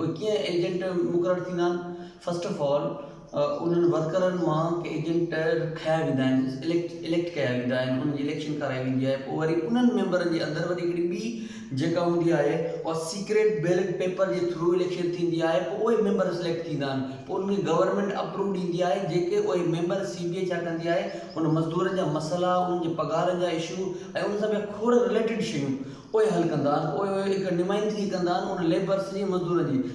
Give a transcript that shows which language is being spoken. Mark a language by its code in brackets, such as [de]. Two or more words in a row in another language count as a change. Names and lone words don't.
[sd] उहे कीअं एजेंट मुक़ररु थींदा आहिनि? [en] first of all [sd] उन्हनि वर्करनि मां के एजेंट रखाया वेंदा आहिनि, इलेक्ट कया वेंदा आहिनि, उनजी इलेक्शन कराई वेंदी आहे। पोइ वरी उन्हनि मेंबरनि जे अंदरि वरी हिकिड़ी ॿी जेका हूंदी आहे और [en] secret ballot paper [sd] जे थ्रू इलेक्शन थींदी आहे। पोइ उहे मेंबर सिलेक्ट थींदा आहिनि, पोइ उनखे गवर्नमेंट अप्रूव ॾींदी आहे। जेके उहे मेंबर CBA छा कंदी आहे उन मज़दूरनि जा मसइला, उन्हनि जे पघारनि जा इशू ऐं उन सां ॿिया खोड़ रिलेटेड शयूं उहे हल कंदा आहिनि। उहे हिकु नुमाइंदगी कंदा आहिनि उन लेबर्स जी, मज़दूरनि जी।